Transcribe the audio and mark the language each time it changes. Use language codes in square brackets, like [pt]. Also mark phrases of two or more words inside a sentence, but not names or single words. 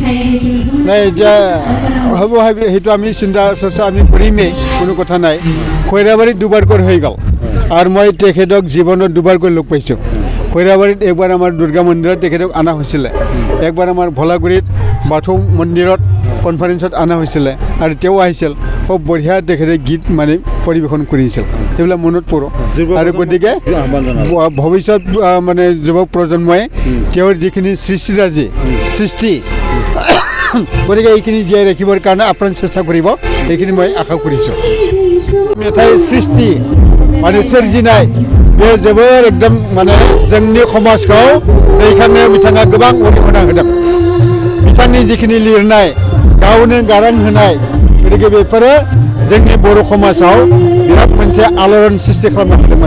[as] নাই এতিয়া হ'ব সেইটো আমি চিন্তা চৰ্চা আমি কৰিমেই কোনো কথা নাই খৈৰাবাৰীত দুবাৰকৈ হৈ গ'ল আৰু মই তেখেতক জীৱনত দুবাৰকৈ লগ পাইছোঁ খৈৰাবাৰীত একবাৰ আমাৰ দুৰ্গা মন্দিৰত তেখেতক অনা হৈছিলে একবাৰ আমাৰ ভোলাগুৰিত বাথৌ মন্দিৰত কনফাৰেন্সত অনা হৈছিলে আৰু তেওঁ আহিছিল খুব বঢ়িয়া তেখেতে গীত মানে পৰিৱেশন কৰিছিল সেইবিলাক মনত পৰোঁ আৰু গতিকে ভৱিষ্যত মানে যুৱ প্ৰজন্মই তেওঁৰ যিখিনি সৃষ্টিৰাজি সৃষ্টি গতিকে এইখিনি জীয়াই ৰাখিবৰ কাৰণে আপ্ৰাণ চেষ্টা কৰিব এইখিনি মই আশা কৰিছোঁ [brx] मेथाइ सृष्टि माने सोरजिनाय बे जोबोर एकदम माने जोंनि समाजखौ दैखांनायाव बिथाङा गोबां अरिहना होदों बिथांनि जिखिनि लिरनाय गावनो गारां होनाय गतिके बेफोरो जोंनि बर' समाजाव बिराद मोनसे आलोड़न सृष्टि खालामनो हादोंमोन